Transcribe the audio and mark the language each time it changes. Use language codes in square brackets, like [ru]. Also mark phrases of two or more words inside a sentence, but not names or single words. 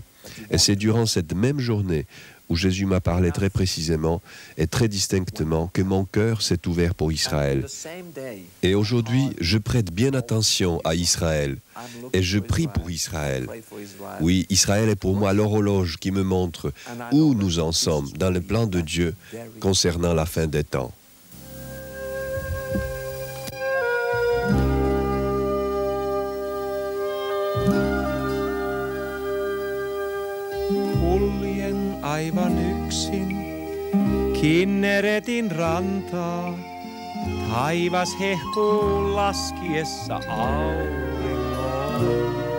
[fr] Et c'est durant cette même journée où Jésus m'a parlé très précisément et très distinctement que mon cœur s'est ouvert pour Israël. Et aujourd'hui, je prête bien attention à Israël et je prie pour Israël. Oui, Israël est pour moi l'horloge qui me montre où nous en sommes dans le plan de Dieu concernant la fin des temps. [fi] Aivan yksin Kinneretin rantaa, taivas hehkuu laskiessa auringon.